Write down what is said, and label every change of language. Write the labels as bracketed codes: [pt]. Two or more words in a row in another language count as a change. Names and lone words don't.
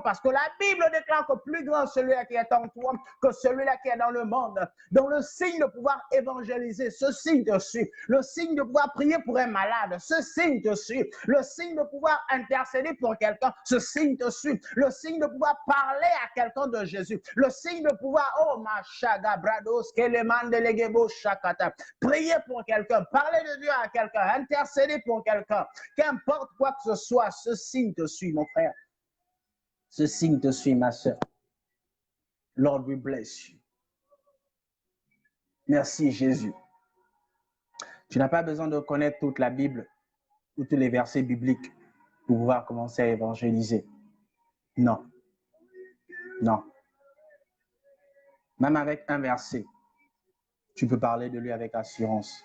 [fr] Parce que la Bible déclare que plus grand celui-là qui est en toi que celui-là qui est dans le monde. Donc, le signe de pouvoir évangéliser, ce signe te suit. Le signe de pouvoir prier pour un malade, ce signe te suit. Le signe de pouvoir intercéder pour quelqu'un, ce signe te suit. Le signe de pouvoir parler à quelqu'un de Jésus. Le signe de pouvoir, oh ma chaga brados, keleman delegebo shakata. Prier pour quelqu'un, parler de Dieu à quelqu'un, intercéder pour quelqu'un. Qu'importe quoi que ce soit, ce signe te suit, mon frère. Ce signe te suit, ma soeur. [en] Lord, we bless you. [fr] Merci, Jésus. Tu n'as pas besoin de connaître toute la Bible ou tous les versets bibliques pour pouvoir commencer à évangéliser. Non. Non. Même avec un verset, tu peux parler de lui avec assurance.